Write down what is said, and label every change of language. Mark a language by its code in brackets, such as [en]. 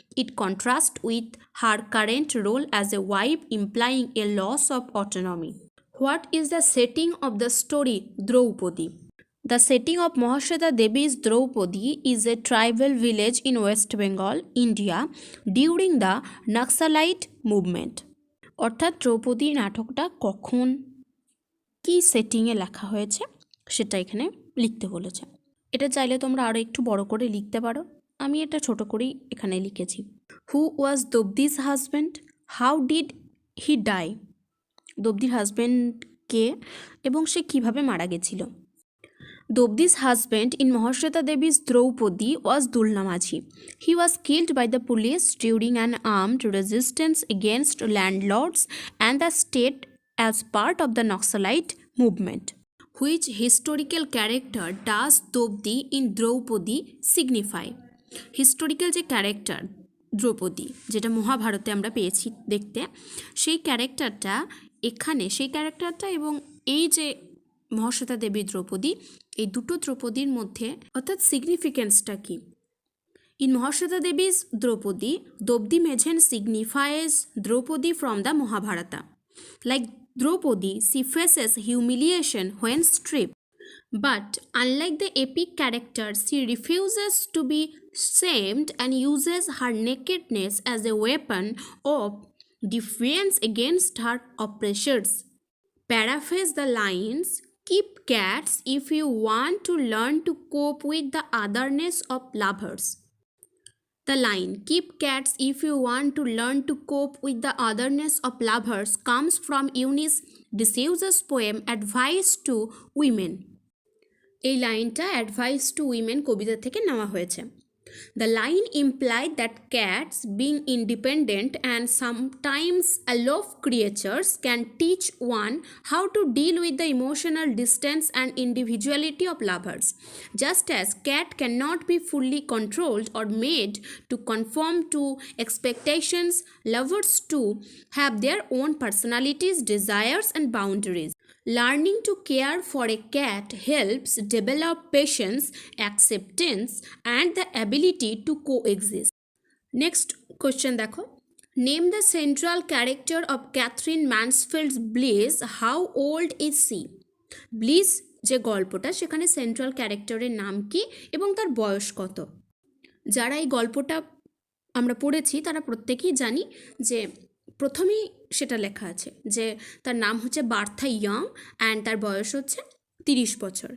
[en] It contrasts with her current role as a wife, implying a loss of autonomy. What is the setting of the story Draupadi? The setting of Mahashweta Devi's Draupadi is a tribal village in West Bengal, India, during the Naxalite movement. [bn] অর্থাৎ দ্রৌপদী নাটকটা কখন কি সেটিংয়ে লেখা হয়েছে সেটা এখানে লিখতে বলেছে। এটা চাইলে তোমরা আরও একটু বড় করে লিখতে পারো, আমি এটা ছোট করেই এখানে লিখেছি। [en] Who was Draupadi's husband, how did he die? [bn] দ্রৌপদীর হাজব্যান্ড কে এবং সে কিভাবে মারা গেছিল? [en] Draupadi's husband in Mahashweta Devi's Draupadi was Dulna Majhi. He was killed by the police during an armed resistance against landlords and the state as part of the Naxalite movement. Which historical character does Draupadi in Draupadi signify? [bn] Historical যে character Draupadi, যেটা মহাভারতে আমরা পেয়েছি দেখতে, সেই ক্যারেক্টারটা এখানে, সেই ক্যারেক্টারটা এবং এই যে মহাশ্বেতা দেবী দ্রৌপদী, এই দুটো দ্রৌপদীর মধ্যে অর্থাৎ সিগনিফিকেন্সটা কি? [en] In Mahasweta Devi's Draupadi, Draupadi Mejhen signifies Draupadi from the Mahabharata. Like Draupadi, she faces humiliation when stripped. But unlike the epic character, she refuses to be shamed and uses her nakedness as a weapon of defense against her oppressors. Paraphrase the lines, Keep cats if you want to learn to cope with the otherness of lovers. The line, keep cats if you want to learn to cope with the otherness of lovers, comes from Eunice D'Souza's poem Advice to Women. [bn] এই লাইনটা advice two women কবিতা থেকে নেওয়া হয়েছে। [en] The line implied that cats, being independent and sometimes aloof creatures, can teach one how to deal with the emotional distance and individuality of lovers. Just as cat cannot be fully controlled or made to conform to expectations, lovers too have their own personalities, desires, and boundaries. Learning to care for a cat helps develop patience, acceptance, and the ability to coexist. Next question দেখো, name the central character of Catherine Mansfield's Bliss. How old is she? [bn] Bliss যে গল্পটা, সেখানে central ক্যারেক্টারের নাম কি এবং তার বয়স কত? যারা এই গল্পটা আমরা পড়েছি তারা প্রত্যেকেই জানি যে প্রথমেই সেটা লেখা আছে যে তার নাম হচ্ছে বার্থা ইয়ং অ্যান্ড তার বয়স হচ্ছে 30 বছর।